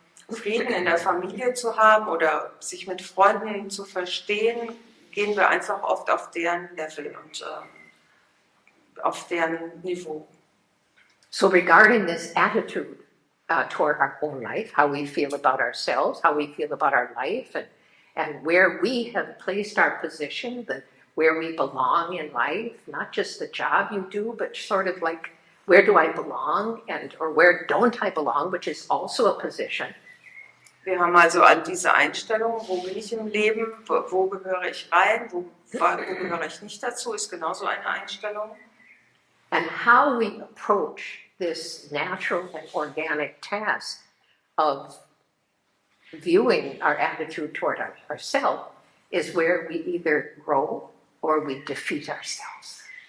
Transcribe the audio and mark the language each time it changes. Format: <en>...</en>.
<de>Frieden in der Familie zu haben oder sich mit Freunden zu verstehen, gehen wir einfach oft auf deren Level und auf deren Niveau.</de> <en>So regarding this attitude toward our own life, how we feel about ourselves, how we feel about our life, and where we have placed our position, where we belong in life, not just the job you do, but sort of like, where do I belong, or where don't I belong, which is also a position.</en> <de>Wir haben also all diese Einstellungen, wo bin ich im Leben, wo gehöre ich rein, wo gehöre ich nicht dazu, ist genauso eine Einstellung.</de> <en>And how we approach this natural and organic task of viewing our attitude toward ourselves is where we either grow or we defeat ourselves.</en>